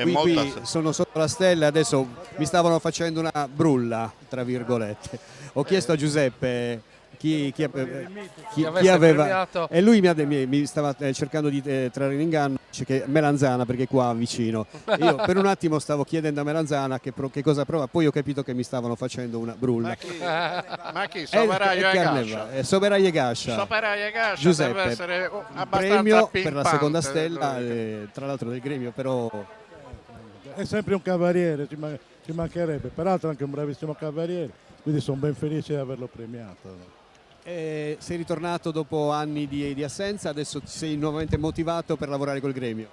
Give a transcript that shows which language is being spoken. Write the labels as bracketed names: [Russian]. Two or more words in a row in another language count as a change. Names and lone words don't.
[Italian] Qui sono sotto la stella, adesso mi stavano facendo una brulla, tra virgolette. Ho chiesto a Giuseppe chi aveva premiato. E lui mi stava cercando di trarre in inganno, dice che Melanzana, perché è qua vicino. Io per un attimo stavo chiedendo a Melanzana che cosa prova, poi ho capito che mi stavano facendo una brulla. Ma chi? Soberaio e Gascia. Giuseppe, deve essere abbastanza premio pimpante per la seconda stella, tra l'altro del gremio, però è sempre un cavaliere, ci mancherebbe, peraltro anche un bravissimo cavaliere, quindi sono ben felice di averlo premiato. Sei ritornato dopo anni di assenza, adesso sei nuovamente motivato per lavorare col gremio?